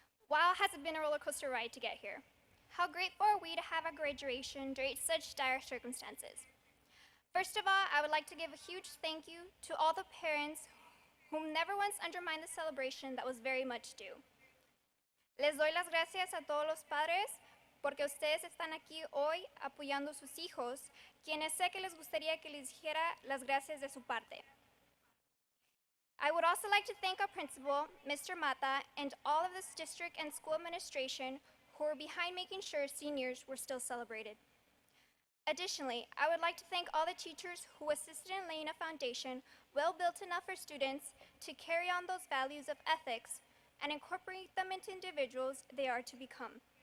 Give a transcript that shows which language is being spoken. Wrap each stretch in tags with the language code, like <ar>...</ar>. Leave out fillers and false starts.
<en>Wow, has it been a roller coaster ride to get here. How grateful are we to have a graduation during such dire circumstances. First of all, I would like to give a huge thank you to all the parents whom never once undermined the celebration that was very much due.</en> <es>Les doy las gracias a todos los padres porque ustedes están aquí hoy apoyando a sus hijos, quienes sé que les gustaría que les dijera las gracias de su parte.</es> <en>I would also like to thank our principal, Mr. Mata, and all of this district and school administration who were behind making sure seniors were still celebrated. Additionally, I would like to thank all the teachers who assisted in laying a foundation well built enough for students to carry on those values of ethics and incorporate them into individuals they are to become.</en>